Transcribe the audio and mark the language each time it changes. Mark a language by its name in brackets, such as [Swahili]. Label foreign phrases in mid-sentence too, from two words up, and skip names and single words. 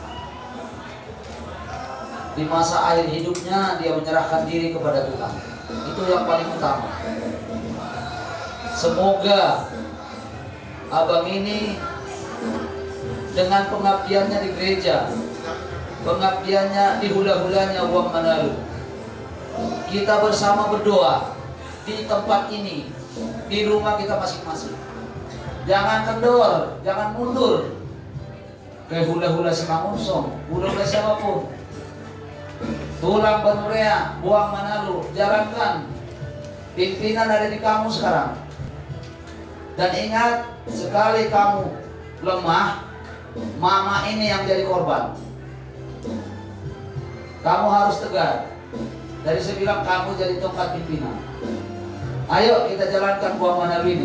[Indonesian] Di masa akhir hidupnya dia menyerahkan diri kepada Tuhan. Itu yang paling utama. Semoga abang ini dengan pengabdiannya di gereja, pengabdiannya di hula-hulanya Buang Manalu, kita bersama berdoa di tempat ini, di rumah kita masing-masing. Jangan kendor, jangan mundur ke hula-hula si Mangunsong, hula-hula siapapun. Tulang Banurea, Buang Manalu, jalankan. Pimpinan ada di kamu sekarang. Dan ingat, sekali kamu lemah, mama ini yang jadi korban. Kamu harus tegar. Dari saya bilang kamu jadi tongkat pimpinan. Ayo kita jalankan Buang Manalu ini.